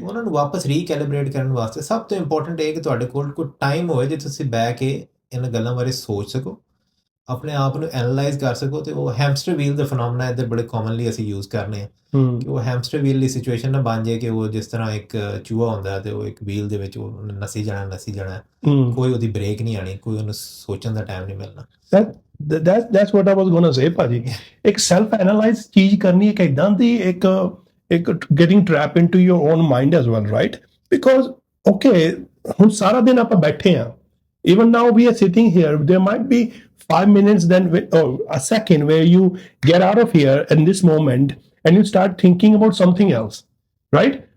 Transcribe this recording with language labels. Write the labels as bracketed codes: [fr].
[pa] ਉਹਨਾਂ ਨੂੰ ਵਾਪਸ ਰੀਕੈਲੀਬ੍ਰੇਟ ਕਰਨ ਵਾਸਤੇ ਸਭ ਤੋਂ ਇੰਪੋਰਟੈਂਟ ਇਹ ਕਿ ਤੁਹਾਡੇ ਕੋਲ ਕੋਈ ਟਾਈਮ ਹੋਵੇ ਜੇ ਤੁਸੀਂ ਬਹਿ ਕੇ ਇਹਨਾਂ ਗੱਲਾਂ ਬਾਰੇ ਸੋਚ ਸਕੋ, ਆਪਣੇ ਆਪ ਨੂੰ ਐਨਾਲਾਈਜ਼ ਕਰ ਸਕੋ। ਤੇ ਉਹ ਹੈਮਸਟਰ ਵੀਲ ਦਾ ਫੀਨੋਮੀਨਾ ਇੱਧਰ ਬੜੇ ਕਾਮਨਲੀ ਅਸੀਂ ਯੂਜ਼ ਕਰਨੇ ਆ, ਕਿ ਉਹ ਹੈਮਸਟਰ ਵੀਲ ਦੀ ਸਿਚੁਏਸ਼ਨ ਨਾ ਬਣ ਜਾਏ ਕਿ ਉਹ ਜਿਸ ਤਰ੍ਹਾਂ ਇੱਕ ਚੂਹਾ ਹੁੰਦਾ ਤੇ ਉਹ ਇੱਕ ਵੀਲ ਦੇ ਵਿੱਚ ਉਹ ਨੱਸੀ ਜਾਣਾ, ਕੋਈ ਉਹਦੀ ਬ੍ਰੇਕ ਨਹੀਂ ਆਣੀ, ਕੋਈ ਉਹਨੂੰ ਸੋਚਣ ਦਾ ਟਾਈਮ ਨਹੀਂ ਮਿਲਣਾ। [en] That's what I was going to say, ਭਾਜੀ। [pa] ਇੱਕ ਸੈਲਫ ਐਨਾਲਾਈਜ਼ ਚੀਜ਼ ਕਰਨੀ, ਇੱਕ ਇਦਾਂ ਦੀ ਇੱਕ [en] getting trapped into your own mind as well, right? Because okay, [pa] ਹੁਣ ਸਾਰਾ ਦਿਨ ਆਪਾਂ ਬੈਠੇ ਆ, [en] even now we are sitting here, there might be 5 minutes then or a second where you get out of here in this moment and you start thinking about something else, right?